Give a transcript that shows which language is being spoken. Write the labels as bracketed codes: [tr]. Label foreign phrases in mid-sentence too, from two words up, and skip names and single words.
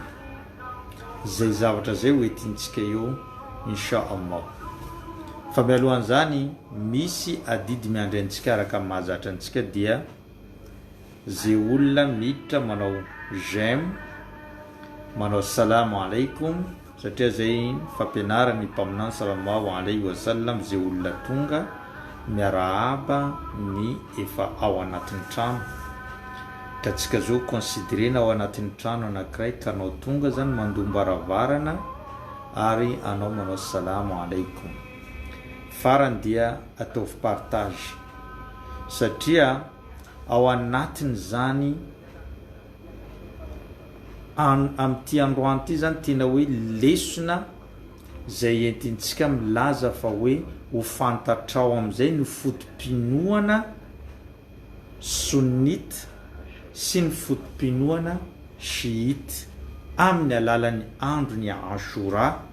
[mg] Zay zavatra zay hoentintsika eo inshallah. Fa mialohan'izany misy adidy miandry antsika araka mahazatra antsika dia zay olona miditra manao j'aime, manao [ar] السلام عليكم, [mg] satria zay fampianarany mpaminany [ar] صلى الله عليه وسلم [mg] zay olona tonga miarahaba ny efa ao anatin'ny trano. Ka tsika zao considérena ao anatin'ny trano anankiray ka anao tonga zany mandombaravarana ary anao manao [ar] السلام عليكم. [mg] Farany dia ataovy partage satria ao anatin' zany amin'ity androany ity zany tena hoe lesona zay entintsika milaza fa hoe ho fantatrao am'izay ny fotom-pinoana sunnite sy ny fotom-pinoana shiite amin'ny alalan'ny andro ny Ashura.